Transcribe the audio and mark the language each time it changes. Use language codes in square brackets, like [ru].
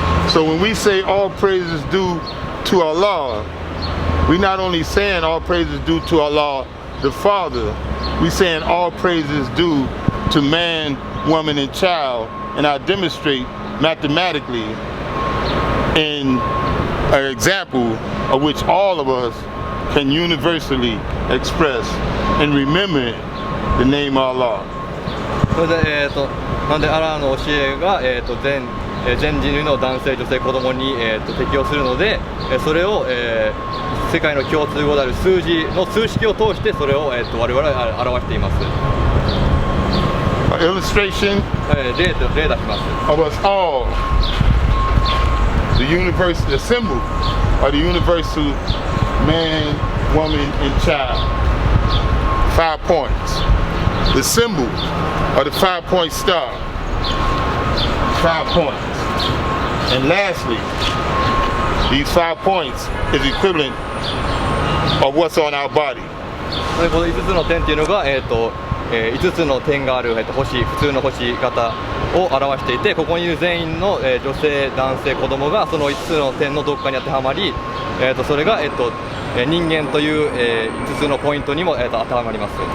[en] So when we say all praise is due to Allah, we not only saying all praise is due to Allah the Father, we saying all praise is due to man, woman, and child, and I demonstrate mathematically in an example of which all of us can universally express in remembering the name of Allah. [ja] それで、なんでアラーの教えが、全人類の男性、女性、子供に、適用するので、それを、世界の共通語である数字の数式を通してそれを、我々は表しています。 [en] Illustration [ja] 例出します。 [en] of us all, the symbol of the universal man, woman, and child. 5 points. The symbol of the 5-point star, 5 points. And lastly, these 5 points is equivalent of what's on our body. [ja] この5つの点っていうのが、5つの点がある、星、普通の星型を表していて、ここにいる全員の、女性、男性、子供がその5つの点のどこかに当てはまり、それが、人間という、5つのポイントにも、当てはまります。